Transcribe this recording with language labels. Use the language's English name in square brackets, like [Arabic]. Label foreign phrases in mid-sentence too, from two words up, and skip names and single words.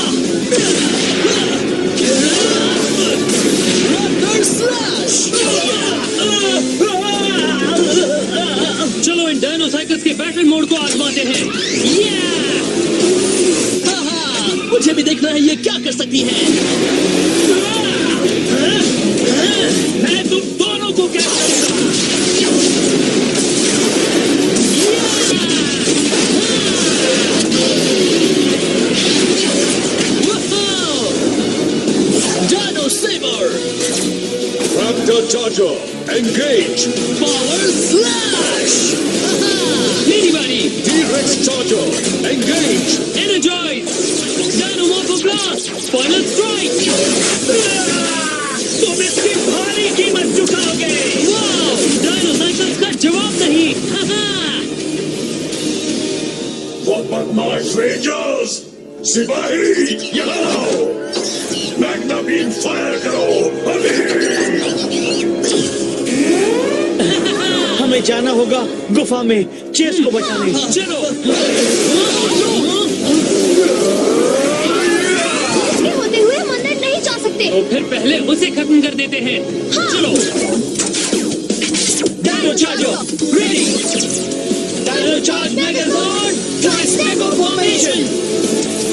[Hindi] चलो इन डायनोसाइकल्स के बैटल मोड को आजमाते हैं। मुझे भी देखना है ये क्या कर सकती है। मैं तुम दोनों को क्या [English] Dino Saber! Raptor Charger, engage! Power Slash! Anybody! T-Rex Charger, engage! Energize! Dino Morpho Blast! Final Strike! [Hindi] तुम इसकी भारी कीमत चुकाओगे। Wow! Dinosaurs का जवाब नहीं! वो बदमाश रेंजर्स, सिपाही यहाँ आओ। मैग्ना बीम फायर करो अभी। हमें जाना होगा गुफा में चेस को बचाने। चलो! इसके होते हुए मंदिर नहीं जा सकते। तो फिर पहले उसे खत्म कर देते हैं। चलो! [English] Dino Charger! Ready! Dino Charge Megazord! Tri-Stego Formation!